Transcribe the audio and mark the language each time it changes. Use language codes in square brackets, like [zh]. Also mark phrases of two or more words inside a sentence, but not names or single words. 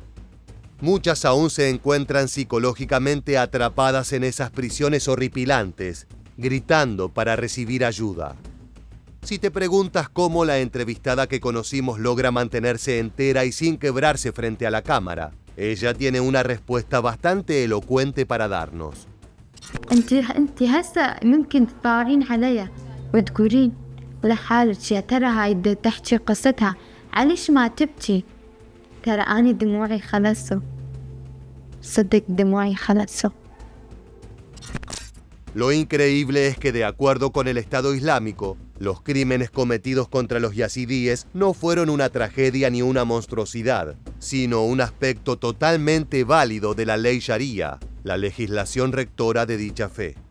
[es] Muchas aún se encuentran psicológicamente atrapadas en esas prisiones horripilantes, gritando para recibir ayuda. Si te preguntas cómo la entrevistada que conocimos logra mantenerse entera y sin quebrarse frente a la cámara, ella tiene una respuesta bastante elocuente para darnos. [ar] انت هسه ممكن تطاوعين عليا وتقولين لحالك يا ترى هاي بدها تحكي قصتها، عليش ما تبكي؟ ترى أنا دموعي خلصوا، صدق دموعي خلصوا. [es] Lo increíble es que, de acuerdo con el Estado Islámico, los crímenes cometidos contra los yazidíes no fueron una tragedia ni una monstruosidad, sino un aspecto totalmente válido de la ley Sharia, la legislación rectora de dicha fe.